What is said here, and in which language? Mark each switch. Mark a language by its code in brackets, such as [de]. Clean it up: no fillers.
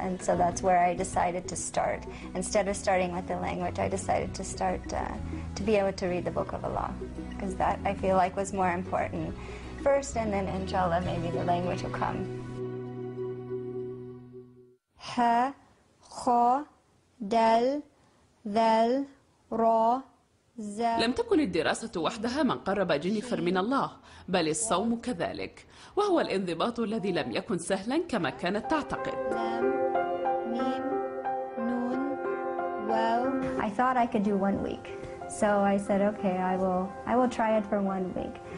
[en] And so that's where I decided to start. Instead of starting with the language, I decided to start to be able to read the Book of Allah, because that I feel like was more important first, and then inshallah maybe the language will come. [ar] Ha, kha, dal, ذل را ز. لم تكن الدراسة وحدها من قرب جينيفر من الله، بل الصوم كذلك، وهو الانضباط الذي لم يكن سهلا كما كانت تعتقد. ميم نون واو. [en] I thought I could do 1 week, so I said, okay, I will try it for 1 week.